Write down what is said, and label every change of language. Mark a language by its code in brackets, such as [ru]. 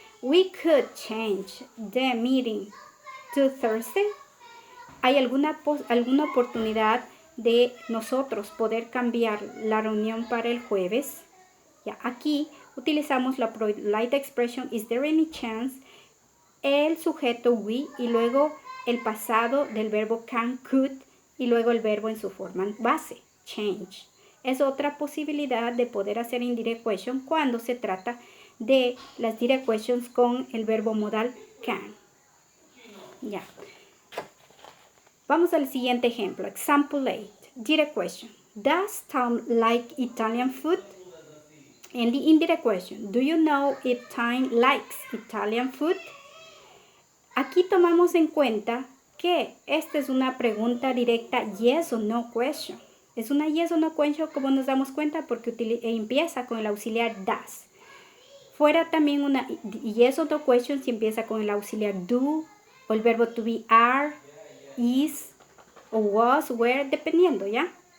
[en] We could change the meeting to Thursday. [es] ¿Hay alguna oportunidad de nosotros poder cambiar la reunión para el jueves? Ya, aquí utilizamos la polite expression, [en] is there any chance? [es] El sujeto we y luego el pasado del verbo can, could y luego el verbo en su forma base, change. Es otra posibilidad de poder hacer indirect question cuando se trata de las direct questions con el verbo modal can. Ya. Vamos al siguiente ejemplo. [en] Example 8. Direct question. Does Tom like Italian food? And the indirect question. Do you know if Tom likes Italian food? [es] Aquí tomamos en cuenta que esta es una pregunta directa yes or no question. Es una yes or no question como nos damos cuenta porque empieza con el auxiliar does. Fuera también una yes or no question si empieza con el auxiliar do o el verbo to be are, is o was, were, dependiendo, ¿ya?